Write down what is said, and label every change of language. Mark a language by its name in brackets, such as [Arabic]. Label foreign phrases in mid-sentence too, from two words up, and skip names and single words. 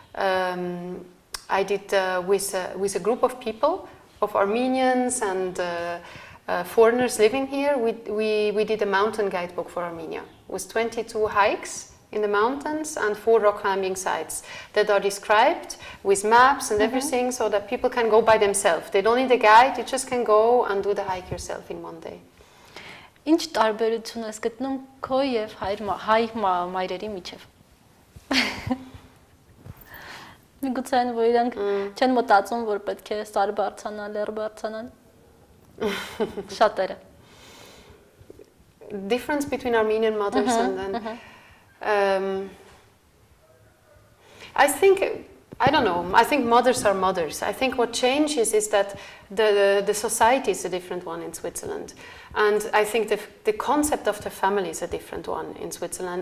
[English] I did with a group of people, of Armenians and foreigners living here, we did a mountain guidebook for Armenia with 22 hikes in the mountains and 4 rock climbing sites that are described with maps and everything so that people can go by themselves. They don't need a guide, you just can go and do the hike yourself in one day. [Armenian] Ինչ տարբերություն ես գտնում քո եւ հայ մայրերի միջև։ Միգուցե այն որ իրանք չեն մտածում որ պետք է սար բարձրանալ, լեռ բարձրանալ։ Շատերը։ [English] Difference between Armenian mothers and I don't know. I think mothers are mothers. I think what changes is that the society is a different one in Switzerland. And I think the concept of the family is a different one in Switzerland.